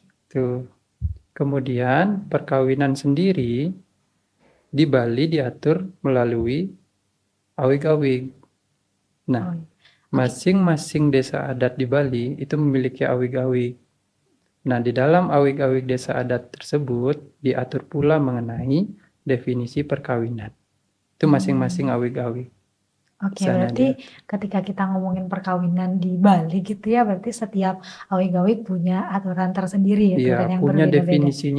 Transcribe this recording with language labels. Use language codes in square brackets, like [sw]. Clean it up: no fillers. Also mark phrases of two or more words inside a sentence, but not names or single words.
[id] Tuh. Kemudian perkawinan sendiri di Bali diatur melalui awig-awig. Nah, Oh, iya. masing-masing desa adat di Bali itu memiliki awig-awig. Nah, di dalam awig-awig desa adat tersebut diatur pula mengenai definisi perkawinan. Itu masing-masing awig-awig. Oke, Sana berarti ketika kita ngomongin perkawinan di Bali gitu ya, berarti setiap awig-awig punya aturan tersendiri, Iya, aturan yang punya berbeda-beda. definisinya